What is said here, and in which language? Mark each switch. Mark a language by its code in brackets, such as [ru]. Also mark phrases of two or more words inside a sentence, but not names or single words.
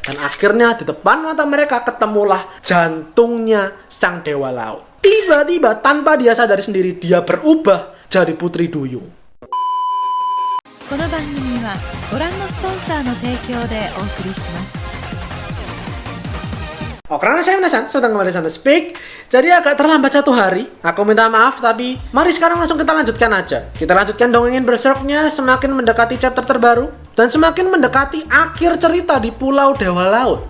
[id] Dan akhirnya di depan mata mereka ketemulah jantungnya sang dewa laut. Tiba-tiba tanpa dia sadari sendiri, dia berubah jadi Putri Duyung. [ja] この番組はご覧のスポンサーの提供でお送りします。 [id] Oh, karena saya penasaran, sedang kembali sana Speak. Jadi agak terlambat 1 hari. Aku minta maaf, tapi mari sekarang langsung kita lanjutkan aja. Kita lanjutkan dongengin Berserknya semakin mendekati chapter terbaru dan semakin mendekati akhir cerita di Pulau Dewa Laut.